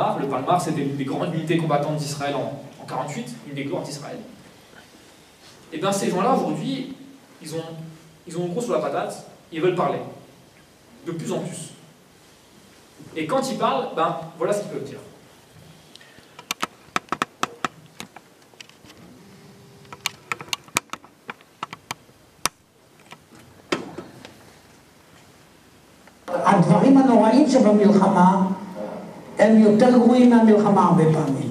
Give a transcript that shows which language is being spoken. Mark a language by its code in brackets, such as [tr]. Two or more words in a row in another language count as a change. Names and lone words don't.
[fr] Le Palmar, c'était une des grandes unités combattantes d'Israël en 48, une des gloires d'Israël. Et bien ces gens-là, aujourd'hui, ils ont gros sur la patate, ils veulent parler. De plus en plus. Et quand ils parlent, ben voilà ce qu'ils peuvent dire. [he] הדברים הנוראים שבמלחמה הם יותר גרועים מהמלחמה הרבה פעמים.